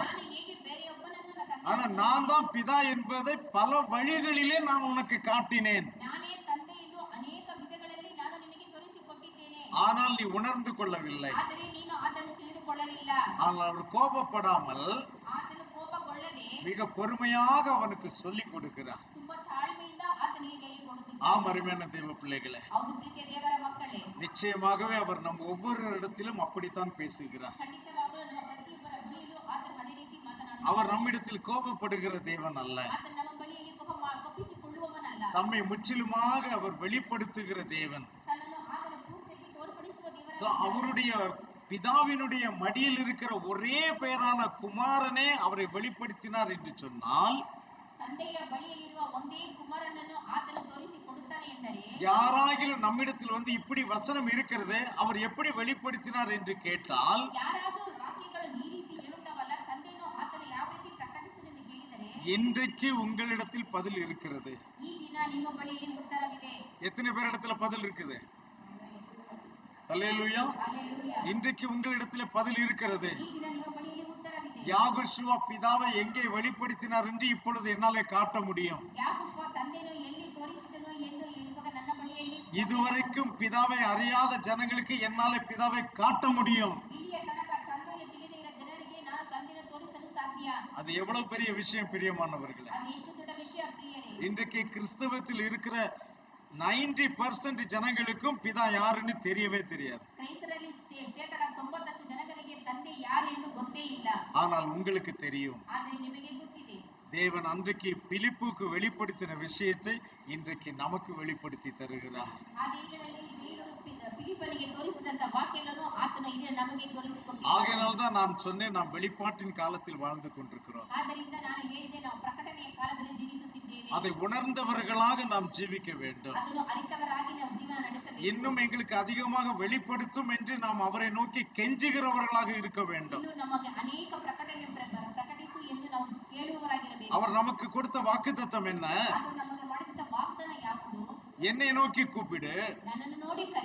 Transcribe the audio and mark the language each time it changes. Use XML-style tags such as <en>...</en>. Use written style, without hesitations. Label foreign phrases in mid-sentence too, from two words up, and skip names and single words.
<kn>ನಾನು ಹೇಗೆ ಬೇರೆಯೊಬ್ಬನನ್ನು ತಂದೆ,</kn> <ta>ஆனா நான் தான் பிதா என்பதை பல வழிகளிலே நான் உனக்கு காட்டினேன்.</ta> <kn>ನಾನೇ ತಂದೆ ಎಂದು ಅನೇಕ ವಿಧಗಳಲ್ಲಿ ನಾನು ನಿನಗೆ ತೋರಿಸಿಕೊಟ್ಟಿದ್ದೇನೆ.</kn> <ta>ஆனால் நீ உணர்ந்து கொள்ளவில்லை.</ta> <kn>ಆದರೆ ನೀನು ಅದನ್ನು ತಿಳಿದುಕೊಳ್ಳಲಿಲ್ಲ.</kn> <ta>ஆனால் அவர் கோபப்படாமல்</ta> <kn>ಆತನು ಕೋಪಗೊಳ್ಳದೆ</kn> <ta>மிக பொறுமையாக அவனுக்கு சொல்லிக் கொடுக்கிறார்.</ta> <kn>ತುಂಬಾ ತಾಳ್ಮೆಯಿಂದ ಆತನಿಗೆ ಹೇಳಿಕೊಡುತ್ತಿದ್ದಾನೆ.</kn> <ta>ஆம், அருமையான தேவ பிள்ளைகளே,</ta> <kn>ಹೌದು ಪ್ರೀತಿಯ ದೇವರ ಮಕ್ಕಳೇ,</kn> <ta>நிச்சயமாகவே அவர் நம் ஒவ்வொரு இடத்திலும் அப்படித்தான் பேசுகிறார்.</ta> <kn>ಖಂಡಿತವಾಗಲೂ ನಮ್ಮ ಪ್ರತಿಯೊಬ್ಬರ ಬಳಿಯಲ್ಲೂ ಆತನು ಅದೇ ರೀತಿ ಮಾತನಾಡುತ್ತಾನೆ.</kn> <ta>அவர் நம்மிடத்தில் கோபப்படுகிற தேவன் அல்ல,</ta> <kn>ಆತನು ನಮ್ಮ ಬಳಿಯಲ್ಲಿ ಕೊಪ್ಪಿಸಿಕೊಳ್ಳುವವನಲ್ಲ.</kn> <ta>தம்மை முற்றிலுமாக அவர் வெளிப்படுத்துகிற தேவன்.</ta> <kn>ತನ್ನನ್ನು ಆತನು ಪೂರ್ತಿಯಾಗಿ ತೋರ್ಪಡಿಸುವ So, ದೇವರ</kn> <ta>அவருடைய பிதாவினுடைய மடியில் இருக்கிற ஒரே பேரான குமாரனே அவரை வெளிப்படுத்தினார் என்று சொன்னால்,</ta> <kn>ತಂದೆಯ ಬಳಿಯಲ್ಲಿರುವ ಒಂದೇ ಕುಮಾರನನ್ನು ಆತನು ತೋರಿಸಿಕೊಡುತ್ತಾನೆ ಎಂದರೆ,</kn> <ta>யாராகிலும் நம்மிடத்தில் வந்து இப்படி வசனம் இருக்கிறது அவர் எப்படி வெளிப்படுத்தினார் என்று கேட்டால்,</ta> <kn>ಯಾರಾದರೂ ವಾಕ್ಯಗಳು ಈ ರೀತಿ ಹೇಳುತ್ತವಲ್ಲ, ತಂದೆಯನ್ನು ಆತನು ಯಾವ ರೀತಿ ಪ್ರಕಟಿಸಿದನೆಂದು ಕೇಳಿದರೆ,</kn> <ta>இன்றைக்கு உங்களிடத்தில் பதில் இருக்கிறது.</ta> <kn>ಈ ದಿನ ನಿಮ್ಮ ಬಳಿಯಲ್ಲಿ ಉತ್ತರವಿದೆ.</kn> <ta>எத்தனை பேரிடத்துல பதில் இருக்குது? அல்லேலூயா.</ta> <kn>ಹಲ್ಲೆಲೂಯಾ.</kn> <ta>இன்றைக்கு உங்களிடத்துல பதில் இருக்கிறது.</ta> <kn>ಈ ದಿನ ನಿಮ್ಮ ಬಳಿಯಲ್ಲಿ ಉತ್ತರವಿದೆ.</kn> <ta>யாகோஷுவா பிதாவை எங்கே வெளிப்படுத்தினார் என்று இப்பொழுது என்னாலே காட்ட முடியும்.</ta> <kn>ಯಾಕೋಬ ತಂದೆಯನ್ನು ಎಲ್ಲಿ ತೋರಿಸಿದನು ಎಂದು ಇವಾಗ ನನ್ನ ಬಳಿಯಲ್ಲಿ</kn> <ta>இதுவரைக்கும் பிதாவை அறியாத ஜனங்களுக்கு என்னாலே பிதாவை காட்ட முடியும்.</ta> <kn>ಇಲ್ಲಿಯ ತನಕ ತಂದೆಯನ್ನು ತಿಳಿದೇ ಇರೋ ಜನರಿಗೆ ನಾನು ತಂದೆಯನ್ನು ತೋರಿಸಲು ಸಾಧ್ಯ.</kn> <ta>அது எவ்வளவு பெரிய விஷயம் பிரியமானவர்களே.</ta> <kn>ಅದು ಎಷ್ಟು ದೊಡ್ಡ ವಿಷಯ ಪ್ರಿಯರೇ.</kn> <ta>இன்றைக்கு கிறிஸ்தவத்தில் இருக்கிற 90% ஜனங்களுக்கும் பிதா யாருன்னு தெரியவே தெரியாது.</ta> <kn>ಕ್ರೈಸ್ತರಲ್ಲಿ ಶೇಕಡ 90% ಜನರಿಗೆ ತಂದೆ ಯಾರು ಎಂದು ಗೊತ್ತೇ ಇಲ್ಲ.</kn> <ta>ஆனால் உங்களுக்கு தெரியும்.</ta> <kn>ಆದರೆ ನಿಮಗೆ ಗೊತ್ತಿದೆ.</kn> <ta>தேவன் அன்றைக்கு பிலிப்புக்கு வெளிப்படுத்தின விஷயத்தை இன்றைக்கு நமக்கு வெளிப்படுத்தி தருகிறார்.</ta> <kn>ಆ ದಿನಗಳಲ್ಲಿ ದೇವರು ಫಿಲಿಪ್ಪನಿಗೆ ತೋರಿಸಿದಂತ ವಾಕ್ಯಗಳನ್ನು ಆತನು ಇದನ್ನು ನಮಗೆ ತೋರಿಸಿಕೊಟ್ಟಿದ್ದಾನೆ.</kn> <ta>ஆகையால்தான் நான் சொன்னேன், நாம் வெளிப்பாட்டின் காலத்தில் வாழ்ந்து கொண்டிருக்கிறோம்.</ta> <kn>ಆದ್ದರಿಂದ ನಾನು ಹೇಳಿದೆ, ನಾವು ಪ್ರಕಟಣೆಯ ಕಾಲದಲ್ಲಿ ಜೀವಿಸುತ್ತಿದ್ದೇವೆ.</kn> <ta>அதை உணர்ந்தவர்களாக நாம் ஜீவிக்க வேண்டும்.</ta> <kn>ಅದನ್ನು ಅರಿತವರಾಗಿ ನಾವು ಜೀವನ ನಡೆಸಬೇಕು.</kn> <ta>இன்னும் எங்களுக்கு அதிகமாக வெளிப்படுத்தும் என்று நாம் அவரை நோக்கி கெஞ்சுகிறவர்களாக இருக்க வேண்டும்.</ta> <kn>ಇನ್ನು ನಮಗೆ ಅನೇಕ ಪ್ರಕಟಿಸು ಎಂದು ನಾವು ಕೇಳುವವರಾಗಿರಬೇಕು.</kn> <ta>அவர் நமக்கு கொடுத்த வாக்குத்தத்தம் என்ன?</ta> <kn>ಅದು ನಮಗೆ ಮಾಡಿದಂತ ವಾಗ್ದಾನ ಯಾವುದು?</kn> <ta>என்னை நோக்கி கூப்பிடு,</ta> <kn>ನನ್ನನ್ನು ನೋಡಿ ಕರೆ,</kn>